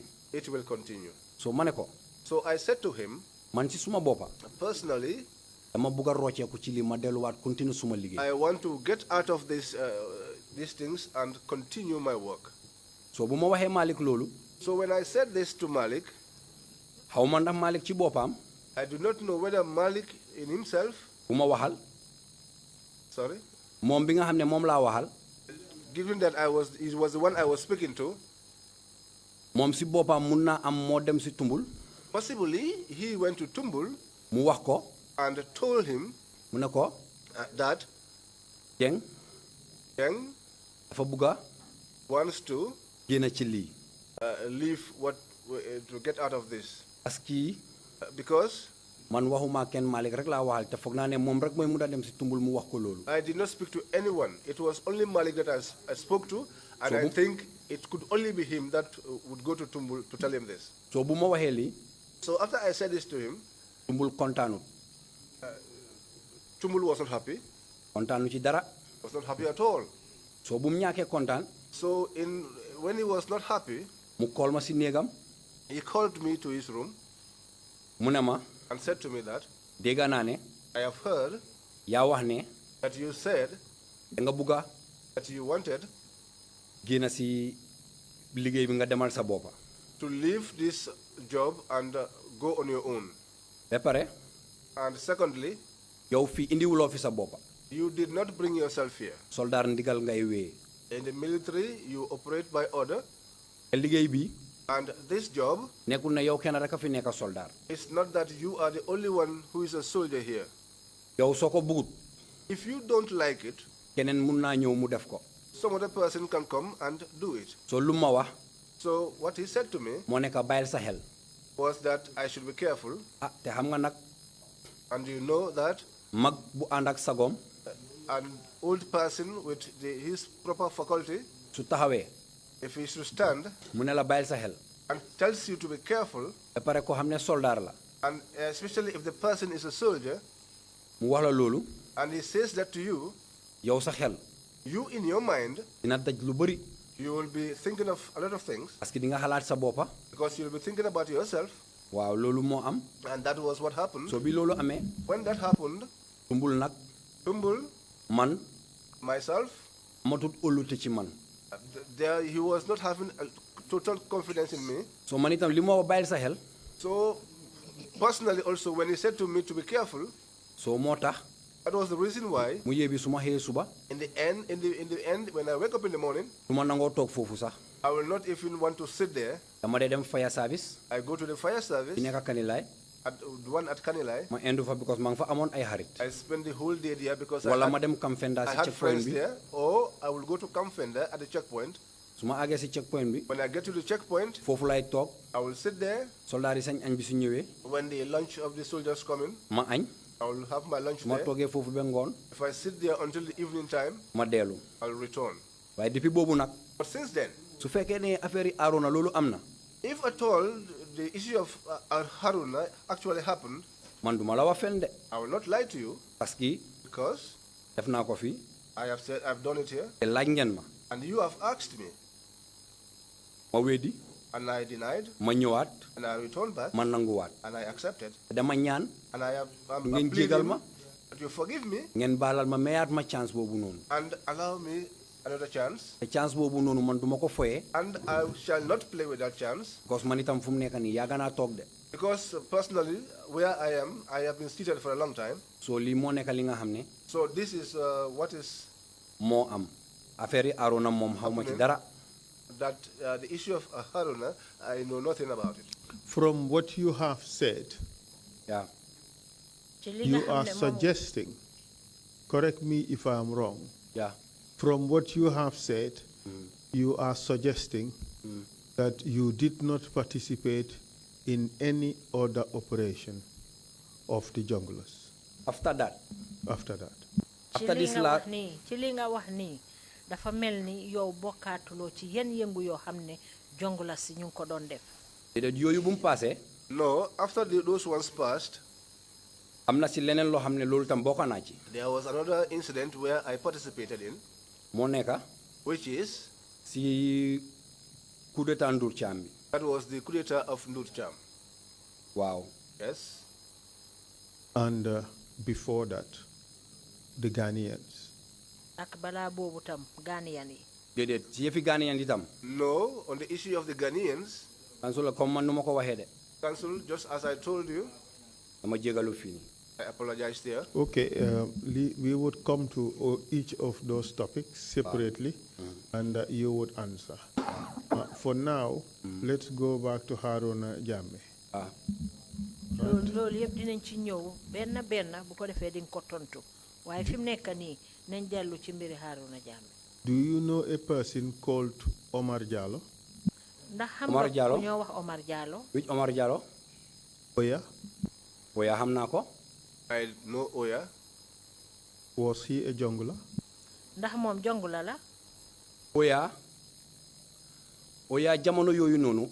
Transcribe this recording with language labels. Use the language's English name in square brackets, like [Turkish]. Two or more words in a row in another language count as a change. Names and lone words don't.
[English] it will continue. [Wolof] So ma ne ko. [English] So I said to him, [Wolof] man ci suma boppa. [English] personally, [Wolof] dama bëgg a rocceeku ci li ma delluwaat continue suma liggéey. [English] I want to get out of these things and continue my work. [Wolof] So bu ma waxee Malik loolu. [English] So when I said this to Malik, [Wolof] xaw ma ndax Malik ci boppam. [English] I do not know whether Malik in himself. [Wolof] bu ma waxal. [English] Sorry. [Wolof] moom bi nga xam ne moom laa waxal. [English] Given that he was the one I was speaking to. [Wolof] moom si boppam mun naa am moo dem si Tumbul. [English] Possibly he went to Tumbul. [Wolof] mu wax ko. [English] And told him. [Wolof] mu ne ko. [English] That. [Wolof] Jeng. dafa bugga. [English] wants to. [Wolof] génn ci lii. [English] Leave to get out of this. [French] parce que. [English] Because. [Wolof] man waxuma kenn Malik rek laa waxal te foog naa ne moom rek mooy mu dem si Tumbul mu wax ko loolu. [English] I did not speak to anyone. It was only Malik that I spoke to, and I think it could only be him that would go to Tumbul to tell him this. [Wolof] So bu ma waxee lii. [English] So after I said this to him. [Wolof] Tumbul kontaanut. [English] Tumbul was not happy. [Wolof] kontaanu ci dara. [English] Was not happy at all. [Wolof] So bu mu ñàkkee kontaan. [English] So when he was not happy. [Wolof] mu call ma si néegam. [English] He called me to his room. [Wolof] mu ne ma. [English] And said to me that. [Wolof] dégg naa ne. [English] I have heard. [Wolof] yaa wax ne. [English] That you said. [Wolof] da nga bugga. [English] That you wanted. [Wolof] génn si liggéey bi nga demal sa boppa. [English] To leave this job and go on your own. [Wolof] ba pare. [English] And secondly. [Wolof] yow fii indiwuloo fi sa boppa. [English] You did not bring yourself here. [Wolof] soldaar ndigal ngay wéy. [English] In the military, you operate by order. [Wolof] liggéey bi. [English] And this job. [Wolof] nekkul na yow kenn rek a fi nekk soldaar. [English] It's not that you are the only one who is a soldier here. [Wolof] yow soo ko bugut. [English] If you don't like it. [Wolof] keneen mun naa ñëw mu def ko. [English] Some other person can come and do it. [Wolof] so lu ma wax. [English] So what he said to me. [Wolof] moo nekk bàyyil sa xel. [English] Was that I should be careful. [Wolof] te xam nga nag. [English] And you know that. [Wolof] mag bu ànd ak sagom. [English] An old person with his proper faculty. [Wolof] su taxawee. [English] If he should stand. [Wolof] mu ne la bàyyil sa xel. [English] And tells you to be careful. [Wolof] ba pare ko xam ne soldaar la. [English] And especially if the person is a soldier. [Wolof] mu wax la loolu. [English] And he says that to you. [Wolof] yow sa xel. [English] You in your mind. [Wolof] dina daj lu bëri. [English] You will be thinking of a lot of things. [French] parce que [Wolof] di nga xalaat sa boppa. [English] Because you will be thinking about yourself. [Wolof] waaw loolu moo am. And that was what happened. so bi loolu amee. [English] When that happened. [Wolof] Tumbul nag. [English] Tumbul. [Wolof] man. [English] Myself. [Wolof] amatut ëllute ci man. [English] There he was not having a total confidence in me. [Wolof] so man itam li ma bàyyil sa xel. [English] So personally also when he said to me to be careful. [Wolof] so moo tax. [English] That was the reason why. [Wolof] mu yéebi su ma xëyee suba. [English] In the end, when I wake up in the morning. [Wolof] du ma nangoo toog foofu sax. [English] I will not even want to sit there. [Wolof] dama dee dem [English] fire service. I go to the fire service. [Wolof] bi nekk Kanilaay. [English] The one at Kanilai. [Wolof] ma indu fa because maa ngi fa amoon ay xarit. [English] I spend the whole day there because [Wolof] wala ma dem Kamfenda si [English] I had [Wolof] checkpoint [English] friends [Wolof] bi. [English] there. Or I will go to Kamfenda at the checkpoint. [Wolof] su ma àggee si checkpoint bi. [English] When I get to the checkpoint. [Wolof] foofu lay toog. [English] I will sit there. [Wolof] soldaar yi sañ añ bi su ñëwee. [English] When the lunch of the soldiers come in. [Wolof] ma añ. [English] I will have my lunch [Wolof] ma [English] there. [Wolof] toogee foofu ba ngoon. [English] If I sit there until the evening time. [Wolof] ma dellu. [English] I will return. [Wolof] waaye depuis boobu nag. [English] But since then. [Wolof] su fekkee ne affaire yi aaroon na loolu am na. [English] If at all the issue of Haruna actually happened. [Wolof] man duma la wax fen de. [English] I will not lie to you. [French] parce que. [English] Because. [Wolof] def naa ko fii. [English] I have said I've done it here. [Wolof] te laaj ngeen ma. [English] And you have asked me. [Wolof] ma weddi. [English] And I denied. [Wolof] ma ñëwaat. [English] And I returned back. [Wolof] ma nanguwaat. [English] And I accepted. [Wolof] dama ñaan. [English] And I have. [Wolof] ngeen jégal ma. [English] That you forgive me. [Wolof] ngeen baalal ma mayaat ma chance boobu noonu. [English] And allow me another chance. [Wolof] te chance boobu noonu man duma ko foyee. [English] And I shall not play with that chance. [Wolof] because man itam fu mu nekk nii yàgg naa toog de. [English] Because personally, where I am, I have been seated for a long time. [Wolof] so lii moo nekk li nga xam ne. [English] So this is what is. [Wolof] moo am. affaire yi aaroon na moom xaw ma ci dara. [English] That the issue of Haruna, I know nothing about it. From what you have said, yeah. you are suggesting, correct me if I am wrong, yeah. from what you have said, you are suggesting that you did not participate in any other operation of the junglers. After that. After that. After this last. [Wolof] ci li nga wax nii dafa mel ni yow bokkaatuloo ci yenn yëngu yoo xam ne junglers si ñu ngi ko doon def. yooyu bu mu passé. [English] No, after those ones passed. [Wolof] am na si leneen loo xam ne loolu tam bokk naa ci. [English] There was another incident where I participated in. [Wolof] moo nekk. [English] Which is. [Wolof] si [French] coup d'état [Wolof] Ndur Cham bi. [English] That was the coup d'état of Ndur Cham. Wow. Yes. And before that, the Ghanaians? [Wolof] ak balaa boobu tam Ghanaian yi. déedéet ci yëfi Ghanaian itam. [English] No, on the issue of the Ghanaians, [Wolof] Council comme man nu ma ko waxee de. [English] Council, just as I told you, [Wolof] dama jégalu fii nii. [English] I apologize there. Okay, we would come to each of those topics separately, and you would answer. For now, let's go back to Haruna Jammeh. [Wolof] loolu yëpp dinañ ci ñëw benn bu ko defee di nga ko tontu waaye fi mu nekk nii nañ dellu ci mbiri Haruna Jammeh. [English] Do you know a person called Omar Jallow? [Wolof] ndax xam nga ku ñoo wax Omar Jallow. [English] which Omar Jallow? Oya? [Wolof] Oya xam naa ko. [English] I know Oya. Was he a jongler? [Wolof] ndax moom jongula la. Oya jamono yooyu noonu.